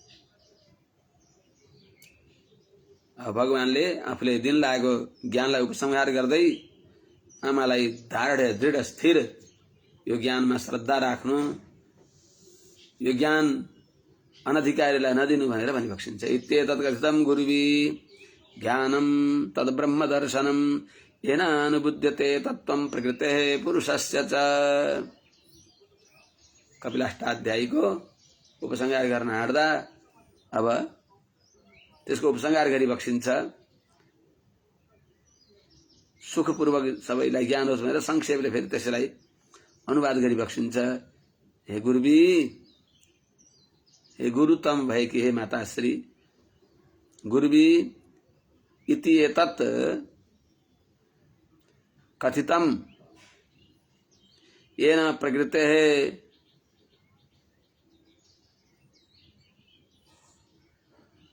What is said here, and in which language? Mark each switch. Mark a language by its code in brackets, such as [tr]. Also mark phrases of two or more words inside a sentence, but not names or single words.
[ne] भगवानले आफूले दिन लागेको ज्ञानलाई उपसंहार गर्दै आमालाई धारण दृढ स्थिर यो ज्ञानमा श्रद्धा राख्नु, यो ज्ञान अनधिकारीलाई नदिनु भनेर भनिबक्सिन्छ। [sa] इत्येतत् कथितं गुरुवी ज्ञानं तद्ब्रह्म दर्शनं येन अनुबुध्यते तत्त्वं प्रकृतेः पुरुषस्य च। [ne] कपिलाष्टाध्यायीको उपसंहार गर्न आँट्दा अब त्यसको उपसंहार गरिबक्सिन्छ। सुखपूर्वक सबैलाई ज्ञान होस् भनेर संक्षेपले फेरि त्यसलाई अनुवाद गरिबक्सिन्छ। हे गुरुवी, हे गुरुतम भएकी हे माताश्री, [sa] गुरुवी इति एतत् कथितं येन प्रकृतेः